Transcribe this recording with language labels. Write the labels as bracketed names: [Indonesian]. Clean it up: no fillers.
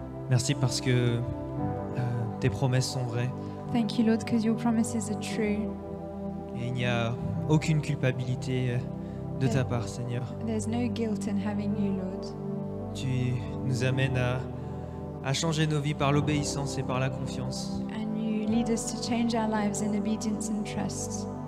[French] Merci parce que tes promesses sont vraies [English] Thank you, Lord, because your promises are true. [French] et il n'y a aucune culpabilité de ta part, Seigneur. [English] There's no guilt in having you, Lord. [French] Tu nous amènes à changer nos vies par l'obéissance et par la confiance. [English] And you lead us to change our lives in obedience and trust.